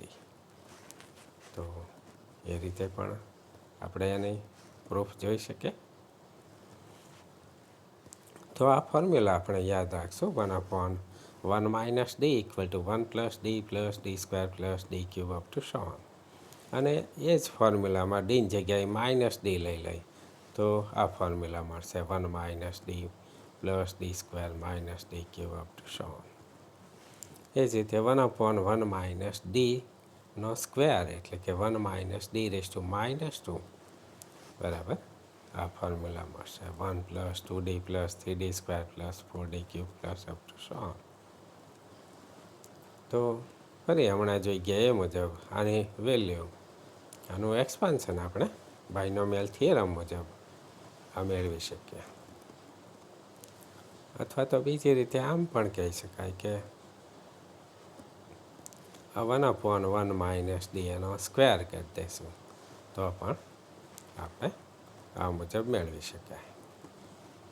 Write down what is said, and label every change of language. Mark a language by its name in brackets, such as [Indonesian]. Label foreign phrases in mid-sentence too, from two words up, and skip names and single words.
[Gujarati] તો એ રીતે પણ આપણે એની પ્રૂફ જોઈ શકીએ. તો આ ફોર્મ્યુલા આપણે યાદ રાખશું 1/1 - d = 1 + d + d² + d³ [English] up to so on. [Gujarati] અને એ જ ફોર્મ્યુલામાં ડીની જગ્યાએ -d લઈ તો આ ફોર્મ્યુલા મળશે 1 - d + d² - d³ [English] up to so on. [Gujarati] એ જ રીતે 1/1 - d² એટલે કે 1 - d⁻² બરાબર આ ફોર્મ્યુલા મળશે 1 + 2d + 3d² + 4d³ [English] up to so on. [Gujarati] તો ફરી હમણાં જોઈ ગયા એ મુજબ આની વેલ્યુ આનું એક્સપાન્શન આપણે [English] binomial theorem [Gujarati] મુજબ આ મેળવી શકીએ. અથવા તો બીજી રીતે આમ પણ કહી શકાય કે 1/1 - d એનો સ્ક્વેર કરી દઈશું તો પણ આપણે આ મુજબ મેળવી શકાય.